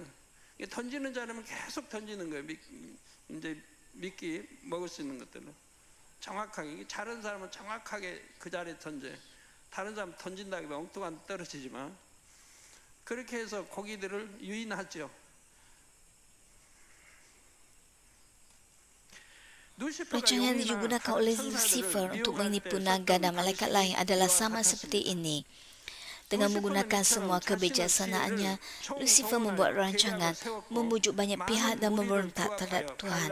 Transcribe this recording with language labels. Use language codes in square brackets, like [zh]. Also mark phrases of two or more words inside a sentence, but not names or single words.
[ko] 던지는 자라면 계속 던지는 거예요. 이제 미끼 먹을 수 있는 것들을 정확하게. 잘하는 사람은 정확하게 그 자리에 던져요. 다른 사람 던진다고 하면 엉뚱한 떨어지지만 그렇게 해서 고기들을 유인하죠. [ms] Rancangan yang digunakan oleh Lucifer untuk menipu naga dan malaikat lain adalah sama seperti ini. Dengan menggunakan semua kebijaksanaannya, Lucifer membuat rancangan, membujuk banyak pihak dan memberontak terhadap Tuhan.